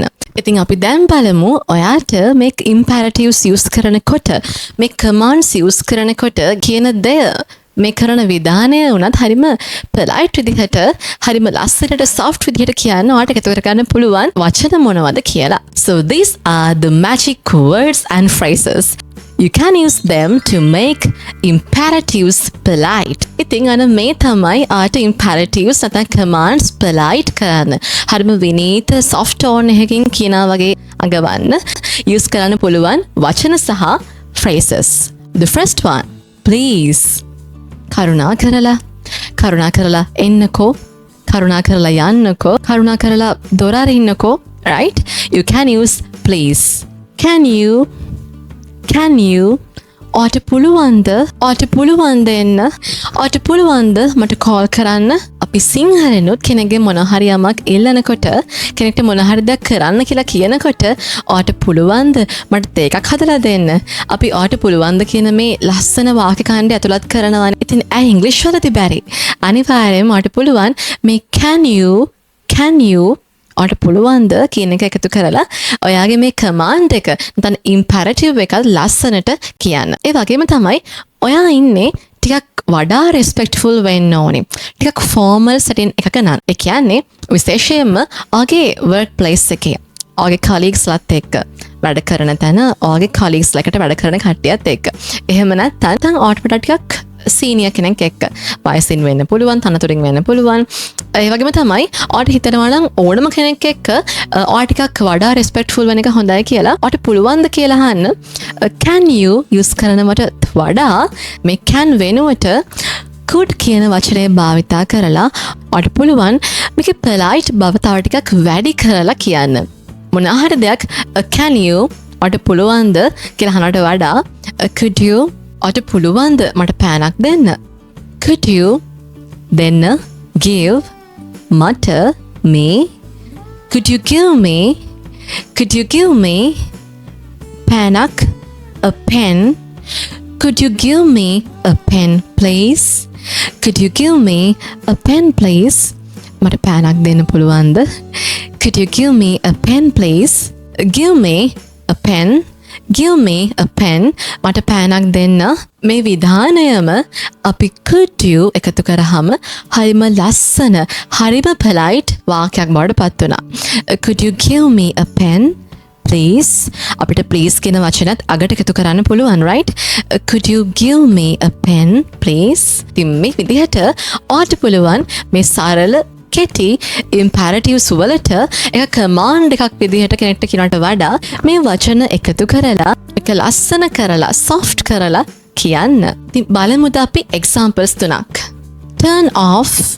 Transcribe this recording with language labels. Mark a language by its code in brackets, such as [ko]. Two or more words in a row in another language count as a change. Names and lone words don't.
[si] ඉතින් අපි දැන් බලමු ඔයාට මේ [en] imperatives use [si] කරනකොට මේ [en] commands use [si] කරනකොට කියන දේ මේ කරන විධානය උනත් හරිම polite විදිහට හරිම ලස්සනට soft විදිහට කියන්න ඔයාට එකතු කරගන්න පුළුවන් වචන මොනවද කියලා. [en] So these are the magic words and phrases. You can use them to make imperatives polite. [si] ඉතින් අන්න මේ තමයි ආට imperatives නැත්නම් [en] commands polite [si] කරන්න. හරිම විනීත [en] soft tone [si] එකකින් කියනා වගේ අඟවන්න use කරන්න පුළුවන් වචන සහ phrases. [en] The first one, please. [si] කරුණා කරලා එන්නකෝ, කරුණා කරලා යන්නකෝ, කරුණා කරලා දොර අරින්නකෝ, [en] right? You can use please. Can you [si] ඔයාට පුළුවන්ද එන්න, ඔයාට පුළුවන්ද මට කෝල් කරන්න? අපි සිංහලෙනුත් කෙනෙක්ගේ මොන හරි යමක් ඉල්ලනකොට කෙනෙක්ට මොන හරි දෙයක් කරන්න කියලා කියනකොට ඔයාට පුළුවන්ද මට තේ එකක් හදලා දෙන්න? අපි ඔයාට පුළුවන්ද කියන මේ ලස්සන වාක්‍ය ඛණ්ඩය ඇතුළත් කරනවා. ඉතින් ඇයි ඉංග්‍රීසි වලදී බැරි? අනිවාර්යයෙන්ම ඔයාට පුළුවන් මේ [en] can you [si] ඔයාට පුළුවන්ද කියන එක එකතු කරලා ඔයාගේ මේ command එක නැත්නම් imperative එක ලස්සනට කියන්න. ඒ වගේම තමයි ඔයා ඉන්නේ ටිකක් වඩා respectful වෙන්න ඕනේ. ටිකක් [en] formal setting [si] එකක නම්. ඒ කියන්නේ විශේෂයෙන්ම ඔයාගේ [en] work place [si] එකේ ඔයාගේ colleagues ලත් එක්ක වැඩ කරන තැන ඔයාගේ colleagues ලකට වැඩ කරන කට්ටියත් එක්ක. එහෙම නැත්නම් ඔයාට ටිකක් සීනියර් කෙනෙක් එක්ක වයසින් වෙන්න පුළුවන්, තනතුරින් වෙන්න පුළුවන්. ඒ වගේම තමයි ඔයාට හිතනවා නම් ඕනම කෙනෙක් එක්ක ඔයා ටිකක් වඩා respectful වෙන එක හොඳයි කියලා ඔයාට පුළුවන් ද කියලා අහන්න [en] can you use [si] කරනවට වඩා මේ can වෙනුවට could කියන වචනය භාවිතා කරලා ඔයාට පුළුවන් මේකේ polite බව තව ටිකක් වැඩි කරලා කියන්න. මොන හරි දෙයක් [en] can you [si] ඔයාට පුළුවන්ද කියලා අහනවට වඩා [en] could you [si] ඔයාට පුළුවන්ද මට පෑනක් දෙන්න? [en] Could you දෙන්න, give [si] මට මේ [en] could you give me පෑනක්, a pen? Could you give me a pen please? Could you give me a pen please? [si] මට පෑනක් දෙන්න පුළුවන්ද? [en] Could you give me a pen please? Give me a pen. Give me a pen. [si] මට පෑනක් දෙන්න. මේ විධානයම අපි [en] could you [si] එකතු කරාම හරිම ලස්සන, හරිම polite වාක්‍යයක් බවට පත් වුණා. [en] Could you give me a pen please? [si] අපිට please කියන වචනත් අගට එකතු කරන්න පුළුවන්, [en] right? Could you give me a pen please? [si] ඉතින් මේ විදිහට ඔයාට පුළුවන් මේ සරල කෙටි imperatives වලට එක command එකක් විදිහට කෙනෙක්ට කියනට වඩා මේ වචන එකතු කරලා එක ලස්සන කරලා soft කරලා කියන්න. ඉතින් බලමුද අපි examples තුනක්. [en] turn off.